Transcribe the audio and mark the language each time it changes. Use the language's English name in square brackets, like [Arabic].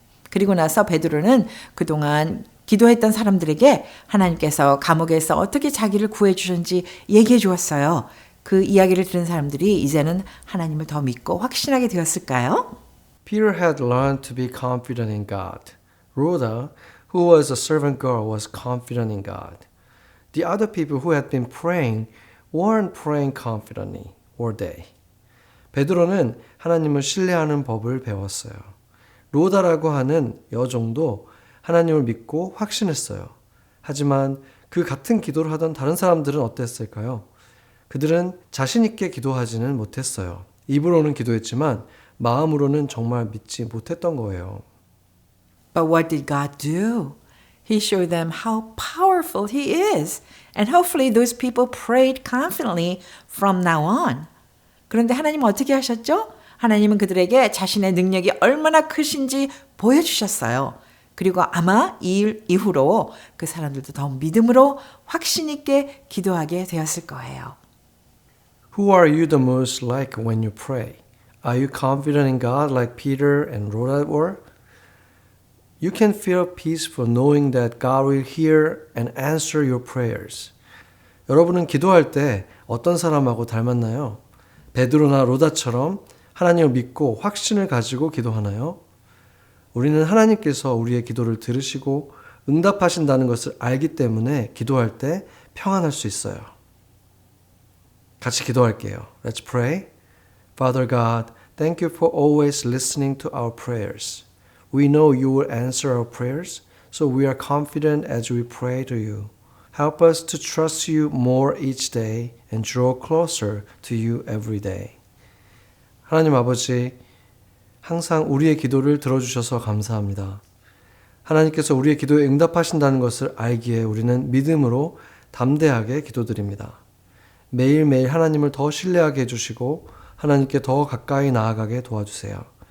[Korean] 그리고 나서 베드로는 그동안 기도했던 사람들에게 하나님께서 감옥에서 어떻게 자기를 구해 주셨는지 얘기해 주었어요. 그 이야기를 들은 사람들이 이제는 하나님을 더 믿고 확신하게 되었을까요? [English] Peter had learned to be confident in God. Rhoda, who was a servant girl, was confident in God. The other people who had been praying weren't praying confidently, were they? [Korean] 베드로는 하나님을 신뢰하는 법을 배웠어요. 로다라고 하는 여종도 하나님을 믿고 확신했어요. 하지만 그 같은 기도를 하던 다른 사람들은 어땠을까요? 그들은 자신 있게 기도하지는 못했어요. 입으로는 기도했지만 마음으로는 정말 믿지 못했던 거예요. [English] But what did God do? He showed them how powerful He is. And hopefully those people prayed confidently from now on. [Korean] 그런데 하나님은 어떻게 하셨죠? 하나님은 그들에게 자신의 능력이 얼마나 크신지 보여주셨어요. 그리고 아마 이 일 이후로 그 사람들도 더 믿음으로 확신 있게 기도하게 되었을 거예요. [English] Who are you the most like when you pray? Are you confident in God like Peter and Rhoda were? You can feel peaceful knowing that God will hear and answer your prayers. [Korean] 여러분은 기도할 때 어떤 사람하고 닮았나요? 베드로나 로다처럼 하나님을 믿고 확신을 가지고 기도하나요? 우리는 하나님께서 우리의 기도를 들으시고 응답하신다는 것을 알기 때문에 기도할 때 평안할 수 있어요. 같이 기도할게요. [English] Let's pray. Father God, thank you for always listening to our prayers. We know you will answer our prayers, so we are confident as we pray to you. Help us to trust you more each day and draw closer to you every day. [Korean] 하나님 아버지, 항상 우리의 기도를 들어주셔서 감사합니다. 하나님께서 우리의 기도에 응답하신다는 것을 알기에 우리는 믿음으로 담대하게 기도드립니다. 매일매일 하나님을 더 신뢰하게 해주시고 하나님께 더 가까이 나아가게 도와주세요.